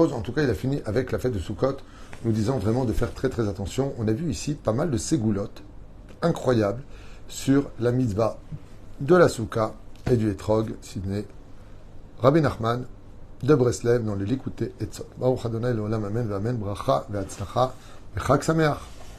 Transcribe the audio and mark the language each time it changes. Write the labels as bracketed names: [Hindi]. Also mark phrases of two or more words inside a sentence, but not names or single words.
[French] En tout cas, il a fini avec la fête de Sukkot, nous disant vraiment de faire très très attention. On a vu ici pas mal de ségoulottes incroyables sur la mitzvah de la Soukha et du étrog, Sidney Rabbi Nachman de Breslev dans le Likutei Etzot. [Hebrew] ברוך אדני לעולם אמן, ברכה והצלחה, et חג שמח.